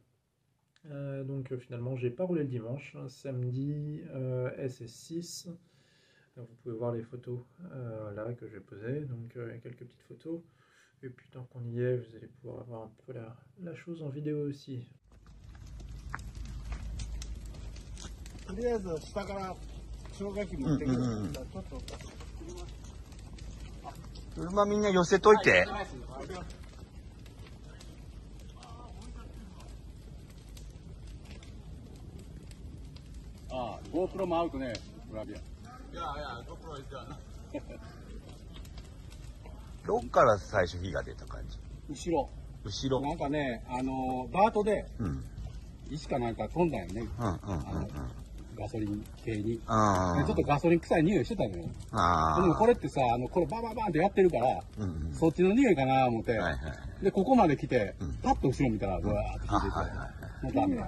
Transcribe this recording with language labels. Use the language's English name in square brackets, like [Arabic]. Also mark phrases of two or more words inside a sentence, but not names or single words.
[French] Donc finalement j'ai pas roulé le dimanche, samedi SS6. Donc, vous pouvez voir les photos là que j'ai posées, donc quelques petites photos. Et puis tant qu'on y est, vous allez pouvoir avoir un peu la chose en vidéo aussi. [Japanese] とりあえず下から消火器持ってくるから、ちょっと車みんな寄せといて。ああ、GoPro もアウトね、グラビア。いや、 [English] GoPro is done。 [Japanese] どっから最初火が出た感じ？後ろ。後ろ。なんかね、ダートで、石かなんか飛んだよね。ガソリン系に。ちょっとガソリン臭い匂いしてたのよ。でもこれってさ、これバババンってやってるから、そっちの匂いかな思って、で、ここまで来て、パッと後ろ見たら、うわーって火出て、もうダメだ。